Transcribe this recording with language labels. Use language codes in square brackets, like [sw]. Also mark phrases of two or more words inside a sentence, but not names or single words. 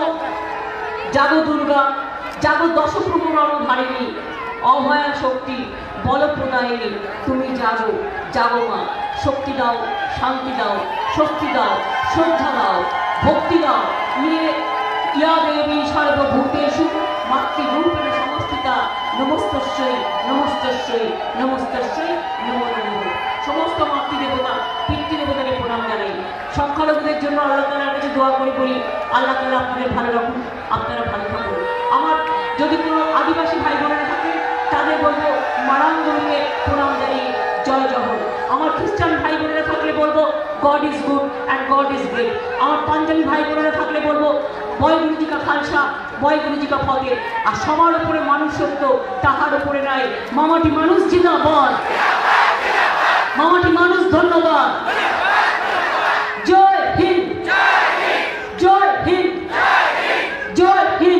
[bn] জাগো দুর্গা, জাগো দশপ্রভু রণধারিণী, অভয়া শক্তি বলপ্রদায়িনী, তুমি জাগো, জাগো মা, শক্তি দাও, শান্তি দাও, স্বস্তি দাও, শ্রদ্ধা দাও, ভক্তি দাও। [sa] নিয়ে ইয়া দেবী সর্বভূতেষু মাতৃরূপেণ সমস্থিতা, নমস্তস্যৈ নমস্তস্যৈ নমস্তস্যৈ নমো নমঃ। [bn] সমস্ত মাতৃদেবতা পিতৃদেবতাকে প্রণাম জানাই। সংখ্যালঘুদের জন্য আল্লাহ তাআলার কাছে দোয়া করে বলি, আল্লাহ তাআলা আপনাদের ভালো রাখুন, আপনারা ভালো থাকুন। আমার যদি কোনো আদিবাসী ভাই বোনেরা থাকে তাদের বলবো মারাঙ্গলকে প্রণাম জানিয়ে জয় জগৎ। আমার খ্রিস্টান ভাই বোনেরা থাকলে বলবো [en] God is good and God is great. [bn] আমার পাঞ্জাবি ভাই বোনেরা থাকলে বলবো [pa] ਵਾਹਿ ਗੁਰੂਜੀ ਕਾ ਖ਼ਾਲਸਾ, ਵਾਹਿ ਗੁਰੂਜੀ ਕਾ ਫ਼ਤਿਹ। [bn] আর সবার উপরে মানুষ সত্য, তাহার উপরে নাই। মামাটি মানুষ জিন্দাবাদ, মামাটি মানুষ ধন্যবাদ। [hi] जय हिन्द जय हिन्द जय हिन्द।